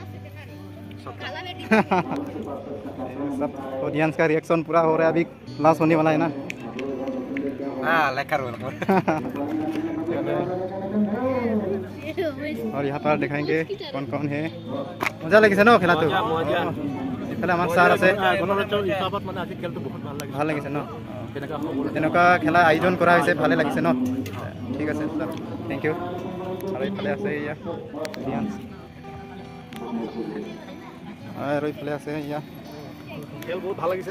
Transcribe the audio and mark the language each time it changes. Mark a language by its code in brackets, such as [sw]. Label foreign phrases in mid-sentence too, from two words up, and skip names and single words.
[hi] सब ऑडियंस का रिएक्शन पूरा हो रहा है। अभी लास्ट होने वाला है ना। और यहाँ पर दिखाएंगे कौन कौन है। मजा लगे ना खेला तो हमारे सार [as] আছে ভাল লাগিছে ন। এনেকুৱা খেলা আয়োজন কৰা হৈছে ভালে লাগিছে ন। ঠিক আছে [en] thank you. [as] আৰু এইফালে আছে এয়া অডিয়েন্স আৰু এইফালে আছে এয়া খেল বহুত ভাল লাগিছে।